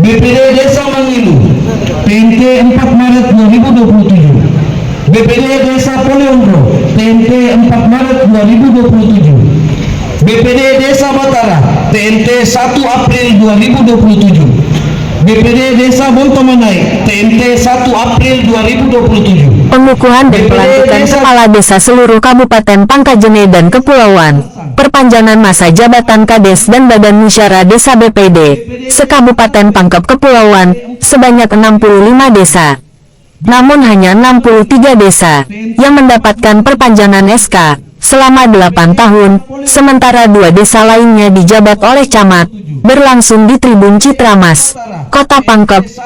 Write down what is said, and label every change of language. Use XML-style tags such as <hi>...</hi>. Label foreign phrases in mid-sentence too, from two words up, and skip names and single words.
<id>BPD Desa Mangilu TMT 4 Maret 2027. BPD Desa Poliondro TMT 4 Maret 2027. BPD Desa Batara TMT 1 April 2027. BPD Desa Bontomanai TMT 1 April 2027. Pengukuhan dan pelantikan kepala desa seluruh Kabupaten Pangkajene dan Kepulauan. Perpanjangan masa jabatan Kades dan Badan Musyawarah Desa BPD se-Kabupaten Pangkep Kepulauan sebanyak 65 desa. Namun hanya 63 desa yang mendapatkan perpanjangan SK selama 8 tahun, sementara 2 desa lainnya dijabat oleh camat, berlangsung di Tribun Citramas, Kota Pangkep.</id>